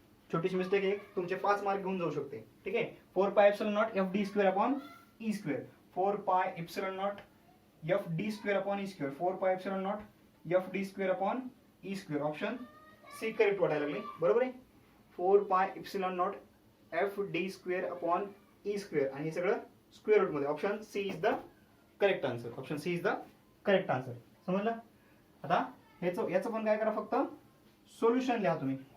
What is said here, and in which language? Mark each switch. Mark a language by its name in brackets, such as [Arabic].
[Marathi] छोटीशी मिस्टेक एक तुमचे 5 मार्क घेऊन जाऊ शकते. ठीक आहे. [English] 4πε0 F D square upon E square, 4πε0 F D square upon E square, 4πε0 F D square upon E square. [Marathi] Option C correct वाटायला लागले. बरोबर आहे. 4πε0 F D square upon E square आणि हे सगळं स्क्वेअर रूट मध्ये. [English] Option C is the correct answer. Option C is the correct answer. [Marathi] समजलं? आता याचं पण काय करा, फक्त सोल्युशन लिहा तुम्ही.